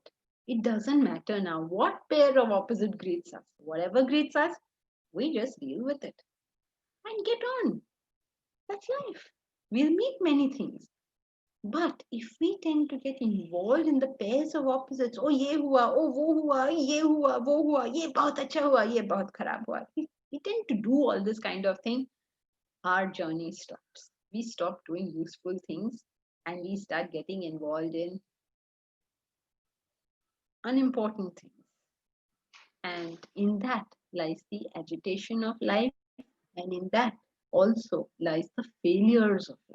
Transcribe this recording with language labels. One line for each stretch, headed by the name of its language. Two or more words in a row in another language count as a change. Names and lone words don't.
English: It doesn't matter now what pair of opposite greets us. Whatever greets us, we just deal with it and get on. That's life. We'll meet many things. But if we tend to get involved in the pairs of opposites,
Hindi: ओह ये हुआ, ओह वो हुआ, ये हुआ, वो हुआ, ये बहुत अच्छा हुआ, ये बहुत ख़राब हुआ.
English: We tend to do all this kind of thing. Our journey stops. We stop doing useful things and we start getting involved in unimportant things. And in that lies the agitation of life, and in that also lies the failures of life.